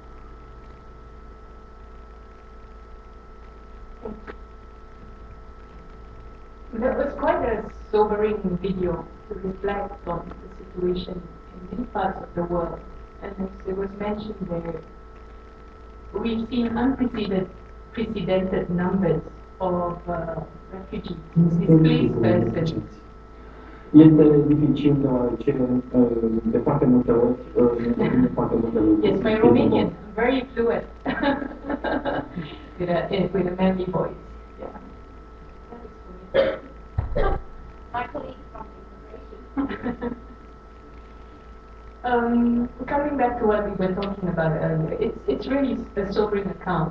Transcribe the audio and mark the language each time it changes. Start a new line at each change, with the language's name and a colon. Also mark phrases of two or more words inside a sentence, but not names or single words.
English: That was quite a sobering video to reflect on the situation in many parts of the world. And as it was mentioned there, we've seen unprecedented numbers of refugees, displaced persons.
Romanian: Este dificil de foarte multe ori, de foarte multe lucruri.
English: Yes, my Romanian, very fluent, with a manly voice. Yeah. My colleague from immigration. Coming back to what we were talking about earlier, it's really a sobering account.